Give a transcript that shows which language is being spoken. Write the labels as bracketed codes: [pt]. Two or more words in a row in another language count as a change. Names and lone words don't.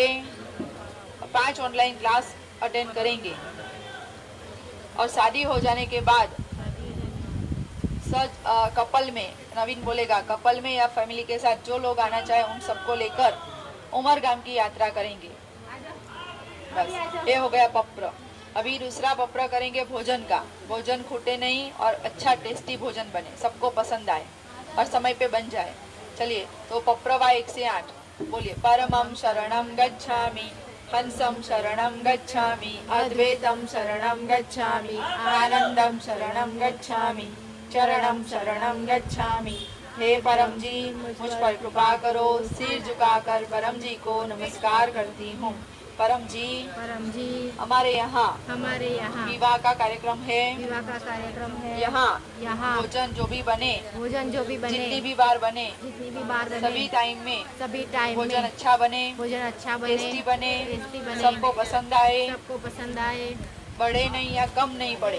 [hi] 5 ऑनलाइन क्लास अटेंड करेंगे और शादी हो जाने के बाद कपल में, नवीन बोलेगा, कपल में या फैमिली के साथ जो लोग आना चाहे उन सबको लेकर उमरगाम की यात्रा करेंगे। बस ये हो गया पप्र। अभी दूसरा पप्र करेंगे भोजन का। भोजन खूटे नहीं और अच्छा टेस्टी भोजन बने, सबको पसंद आए और समय पे बन जाए। चलिए तो पप्रवा 1 से 8 बोलिए। [sa] परमं शरणं गच्छामि, हंसं शरणं गच्छामि, अद्वैतं शरणं गच्छामि, आनंदं शरणं गच्छामि, चरणं शरणं गच्छामि। [hi] हे परम जी मुझ पर कृपा करो। सिर झुकाकर परम जी को नमस्कार करती हूँ। परम जी हमारे यहाँ विवाह का कार्यक्रम है। यहाँ भोजन जो भी बने, जितनी भी बार बने, सभी टाइम में भोजन अच्छा बने, टेस्टी बने, सबको पसंद आए, बढ़े नहीं या कम नहीं पड़े।